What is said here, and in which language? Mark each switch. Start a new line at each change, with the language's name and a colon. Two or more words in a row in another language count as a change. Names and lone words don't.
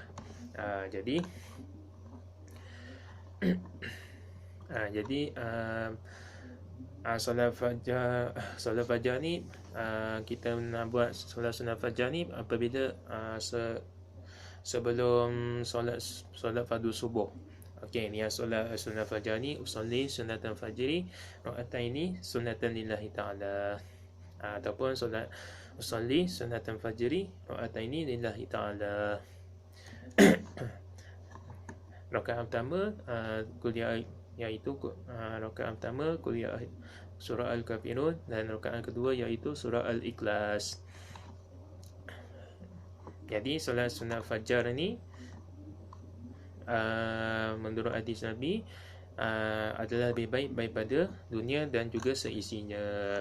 Malay: Jadi solat fajar ni, kita nak buat solat sunat fajar ni apabila sebelum solat fardu subuh. Okey, ni solat sunat fajar ni,
Arabic: أصلي سنة الفجر ركعتين سنة لله تعالى,
Malay: ataupun solat
Arabic: أصلي سنة الفجر ركعتين لله تعالى.
Malay: Rakaat pertama kuliah, iaitu rakaat pertama kuliah surah Al-Kafirun, dan rakaat kedua iaitu surah Al-Ikhlas. Jadi solat sunat fajar ni menurut hadis Nabi adalah lebih baik daripada dunia dan juga seisinya.